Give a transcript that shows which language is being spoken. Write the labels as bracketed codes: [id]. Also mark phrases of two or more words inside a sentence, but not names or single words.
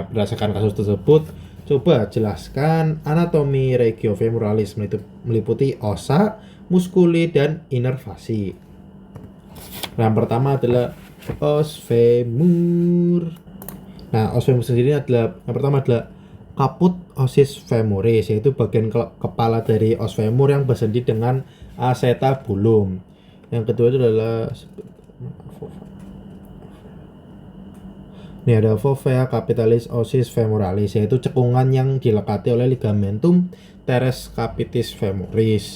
[id] Berdasarkan kasus tersebut, coba jelaskan anatomi regiofemoralis meliputi osa, muskuli, dan inervasi. Yang pertama adalah os femur. Nah, os femur sendiri adalah, yang pertama adalah [la] caput ossis femoris, [id] yaitu bagian kepala dari os femur yang bersendi dengan acetabulum. Yang kedua itu adalah ini ada [la] fovea capitalis ossis femoralis, [id] yaitu cekungan yang dilekati oleh [la] ligamentum teres capitis femoris.